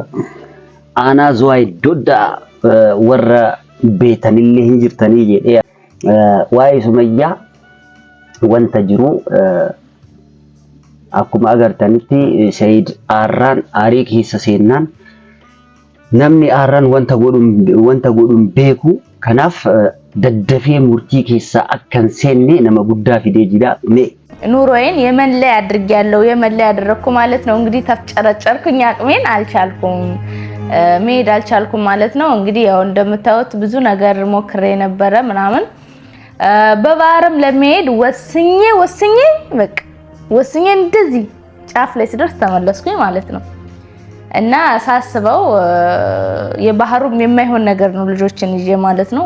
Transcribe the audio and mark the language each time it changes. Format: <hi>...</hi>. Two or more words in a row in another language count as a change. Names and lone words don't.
<om>Aanaa Zuwaay Doddaa warra beetanillee hin jirtanii jedhee waa'ee Sumayyaa wanta jiru akkuma agartanitti Sayyid Aarraan aarii keessa seennaan namni Aarraan wanta godhun beeku kanaaf daddafee murtii keessa akkan seenne nama guddaa fidee jira.</om> <am>ኑሮዬን የመን ላይ አድርጌያለሁ የመን ላይ ያደረኩ ማለት ነው። እንግዲህ ተፍጨረጨርኩኝ አቅሜን አልቻልኩም መሄድ አልቻልኩም ማለት ነው። እንግዲህ ያው እንደምታዩት ብዙ ነገር ሞክሬ ነበረ ምናምን በባህርም ለመሄድ ወስኜ እንደዚህ ጫፍ ላይ ስደርስ ተመለስኩኝ ማለት ነው። እና ሳስበው የባህሩም የማይሆን ነገር ነው ልጆችን ይዤ ማለት ነው።</am>